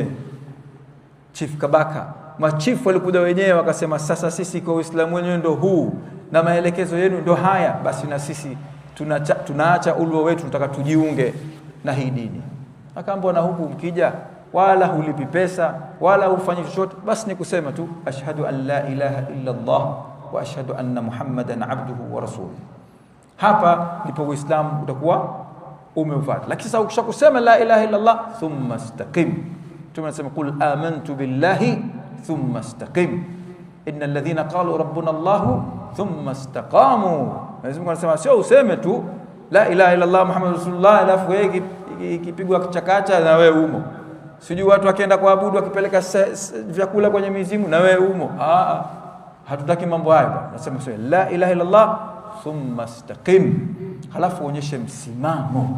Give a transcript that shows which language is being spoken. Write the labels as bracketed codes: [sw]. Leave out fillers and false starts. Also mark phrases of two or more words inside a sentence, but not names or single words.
[sw] Chief Kabaka, machifu walikuja wenyewe wakasema, sasa sisi kwa Uislamu wenyewe ndio huu na maelekezo yenu ndio haya, basi na sisi tunaacha ulwa wetu, tunataka tujiunge na hii dini. Akaambia, na huku mkija wala hulipi pesa wala hufanyi chochote, basi ni kusema tu [ar] أشهد أن لا إله إلا الله وأشهد أن محمدا عبده ورسوله. [sw] Hapa ndipo Uislamu utakuwa umeufata. Lakini sasa ukishakusema [ar] لا إله إلا الله ثم استقم, tunasema قل آمنت بالله ثم استقم إن الذين قالوا ربنا الله ثم استقاموا. [sw] Lazima kunasema sio useme tu [ar] لا إله إلا الله محمد رسول الله [sw] alafu wewe ikipigwa kichakacha na wewe umo. Sijui watu wakienda kuabudu wakipeleka vyakula kwenye mizimu na wewe umo. Hatutaki mambo hayo. Nasema sio [ar] لا إله إلا الله ثم استقم, [sw] halafu uonyeshe msimamo.